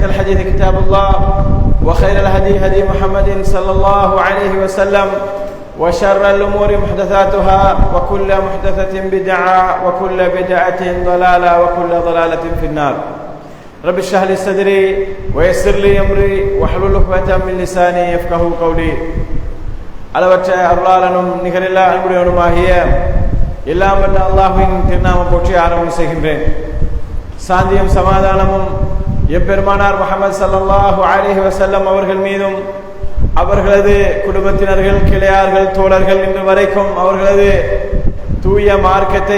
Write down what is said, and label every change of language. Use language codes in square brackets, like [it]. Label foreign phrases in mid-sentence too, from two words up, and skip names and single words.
[ar] الحديث كتاب الله وخير الهدي هدي محمد صلى الله عليه وسلم وشر الأمور محدثاتها وكل محدثة بدعة وكل بدعة ضلالة وكل ضلالة في النار رب اشرح لي صدري ويسر لي أمري واحلل عقدة من لساني يفقهوا قولي [ta] அளவற்ற அருளாளனும் நிகரில்லா அன்புடையவனுமாகிய எல்லாம் வல்ல அல்லாஹ்வின் திருநாமம் போற்றி ஆரம்பம் செய்கின்றேன். சாந்தியும் சமாதானமும் எப்பெருமானார் முஹம்மது [ar] صلى الله عليه وسلم [ta] அவர்கள் மீதும் அவர்களது குடும்பத்தினர்கள், கிளையார்கள், தோழர்கள் இன்று வரைக்கும் அவர்களது தூய மார்க்கத்தை